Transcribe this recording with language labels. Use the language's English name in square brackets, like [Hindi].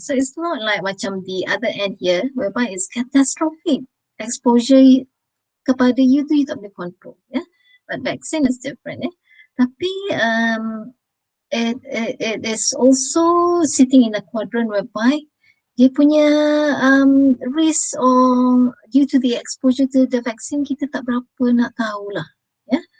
[English] So it's not like macam the other end here whereby it's catastrophic. [Malay] Exposure kepada you tu you tak boleh control, yeah. [English] But vaccine is different, yeah. Tapi it is also sitting in a quadrant whereby [Malay] dia punya [English] risk or due to the exposure to the vaccine [Malay] kita tak berapa nak tahulah, [English] ya.